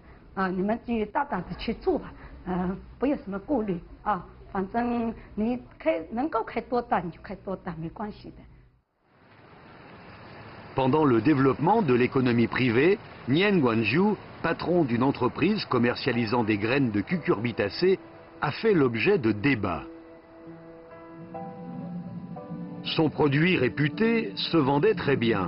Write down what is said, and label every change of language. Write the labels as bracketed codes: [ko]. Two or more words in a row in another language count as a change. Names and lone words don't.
[zh] 啊，你们就大胆的去做吧，不要什么顾虑啊，反正你能够开多大你就开多大，没关系的。 [fr] Pendant le développement de l'économie privée, Nguyen Guanju, patron d'une entreprise commercialisant des graines de cucurbitacées, a fait l'objet de débats. Son produit réputé se vendait très bien.